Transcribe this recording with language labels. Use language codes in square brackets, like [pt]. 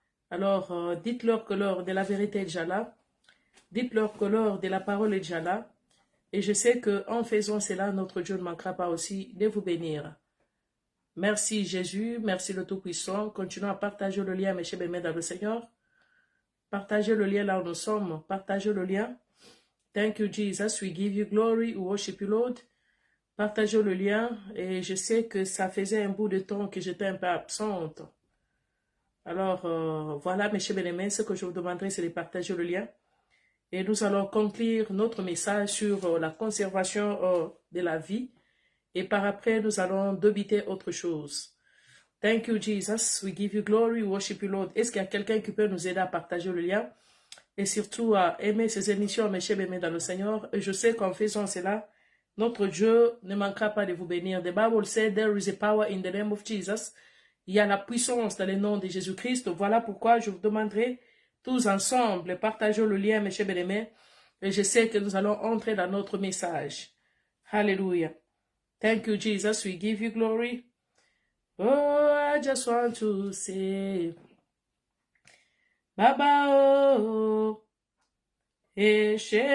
[fr] Alors, dites-leur que l'heure de la vérité est déjà là. Dites-leur que l'heure de la parole est déjà là. Et je sais qu'en faisant cela, notre Dieu ne manquera pas aussi de vous bénir. Merci Jésus, merci le Tout-Puissant. Continuons à partager le lien, mes chers bien-aimés dans le Seigneur. Partagez le lien là où nous sommes. Partagez le lien. [en] Thank you Jesus, we give you glory, we worship you Lord. [fr] Partagez le lien. Et je sais que ça faisait un bout de temps que j'étais un peu absente. Alors, voilà, mes chers bien-aimés, ce que je vous demanderai, c'est de partager le lien. Et nous allons conclure notre message sur la conservation de la vie. Et par après, nous allons débiter autre chose. [en] Thank you, Jesus. We give you glory, we worship you, Lord. [fr] Est-ce qu'il y a quelqu'un qui peut nous aider à partager le lien? Et surtout à aimer ces émissions, mes chers bien-aimés dans le Seigneur. Et je sais qu'en faisant cela, notre Dieu ne manquera pas de vous bénir. [en] The Bible said there is a power in the name of Jesus. [fr] Il y a la puissance dans le nom de Jésus-Christ. Voilà pourquoi je vous demanderai tous ensemble, partageons le lien, mes chers bien-aimés. Et je sais que nous allons entrer dans notre message. [en] Hallelujah. Thank you, Jesus. We give you glory. Oh, I just want to say, Baba, oh, Eshe.